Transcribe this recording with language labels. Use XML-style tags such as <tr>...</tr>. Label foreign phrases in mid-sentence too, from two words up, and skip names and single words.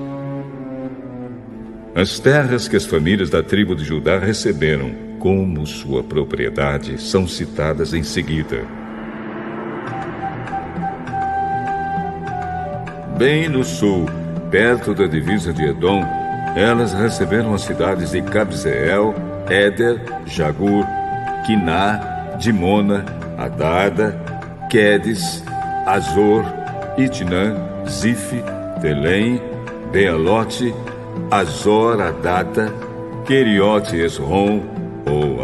<pt>As terras que as famílias da tribo de Judá receberam como sua propriedade são citadas em seguida. Bem no sul, perto da divisa de Edom, elas receberam as cidades de Cabzeel, Éder, Jagur, Quiná, Dimona, Adada, Quedes, Azor, Itnã, Zif, Telém, Bealote, Azor, Adata, Queriote Esrom, ou</pt>